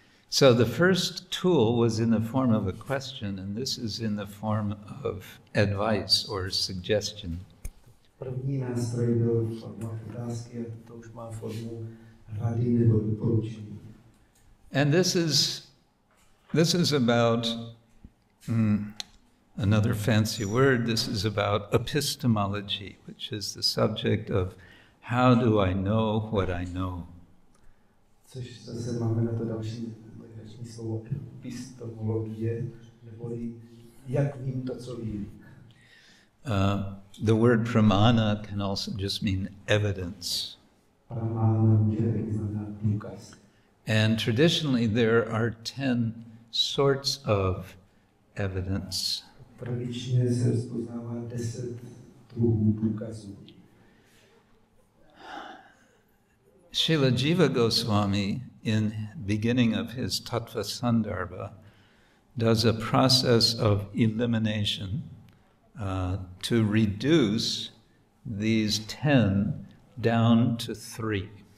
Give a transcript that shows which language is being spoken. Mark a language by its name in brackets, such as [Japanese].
[English] So the first tool was in the form of a question, and this is in the form of advice or suggestion. [Czech] První nástroj byl forma otázky a to už má formu rady nebo doporučení. [English] And this is about another fancy word. This is about epistemology, which is the subject of how do I know what I know. [Czech] Což zase máme na to další slovo epistemologie, neboli jak vím to, co vím. [English] The word pramana can also just mean evidence. [Czech] Pramana může znamenat důkaz. [English] And traditionally there are 10 sorts of evidence. [Czech] Tradičně se rozpoznává 10 druhů důkazů. [English] Srila Jiva Goswami, in beginning of his Tattva Sandarbha, does a process of elimination to reduce these 10 down to 3.